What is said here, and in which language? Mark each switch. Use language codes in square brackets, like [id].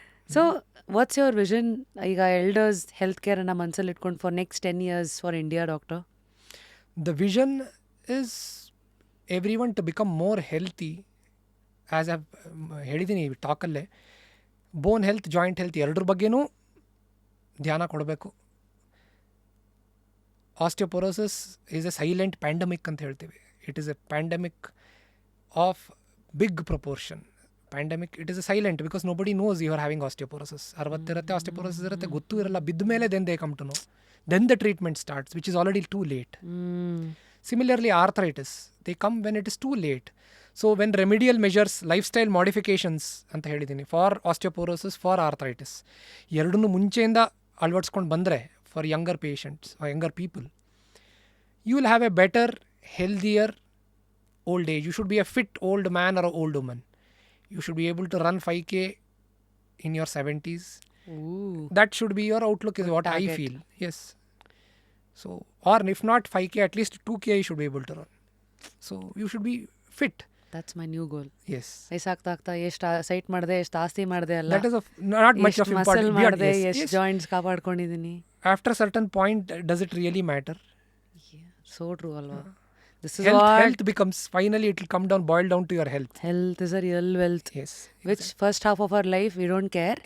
[en] so what's your vision [kn] ಈಗ elders health ಕೇರನ್ನು ಮನಸ್ಸಲ್ಲಿ ಇಟ್ಕೊಂಡು [en] For next 10 years for India, doctor? The vision is everyone to become more healthy. As I've [kn] ಹೇಳಿದ್ದೀನಿ ಈ ಟಾಕಲ್ಲೇ, bone health, joint health ಎರಡರ ಬಗ್ಗೆನೂ ಧ್ಯಾನ ಕೊಡಬೇಕು. [en] osteoporosis is a silent pandemic [kn] ಅಂತ ಹೇಳ್ತೀವಿ. [en] It is a pandemic of big proportion. Pandemic, it is a silent because nobody knows you are having osteoporosis. [kn] 60 ಇರುತ್ತೆ, osteoporosis ಇರುತ್ತೆ, ಗೊತ್ತೂ ಇರಲ್ಲ. ಬಿದ್ದ ಮೇಲೆ [en] Then they come to know. Then the treatment starts, which is already too late. Similarly, arthritis, they come when it is too late. So when remedial measures, lifestyle modifications [kn] ಅಂತ ಹೇಳಿದ್ದೀನಿ, [en] for osteoporosis, for arthritis, [kn] ಎರಡನ್ನೂ ಮುಂಚೆಯಿಂದ ಅಳವಡಿಸ್ಕೊಂಡು ಬಂದರೆ [en] For younger patients, younger people, you will have a better, healthier old age. You should be a fit old man or an old woman. You should be able to run 5K in your 70s. That should be your outlook, is what I feel. Yes. So, or if not 5K, at least 2K you should be able to run. So you should be fit. That's my new goal. Yes. [kn] ವಯಸ್ಸಾಗ್ತಾ ಎಷ್ಟು site ಮಾಡಿದೆ, ಎಷ್ಟು ಆಸ್ತಿ ಮಾಡಿದೆ ಅಲ್ಲ, [en] That is of not much of importance. [kn] ಮಾಡಿದೆ, [en] Yes, [kn] ಎಷ್ಟು [en] yes. [kn] Joints ಕಾಪಾಡ್ಕೊಂಡಿದ್ದೀನಿ. [en] After a certain point, does it really matter? So true ಅಲ್ವಾ? This is Health becomes, finally it will come down, boil down to your health. Health is a real wealth. Yes. Which first half of our life we don't care.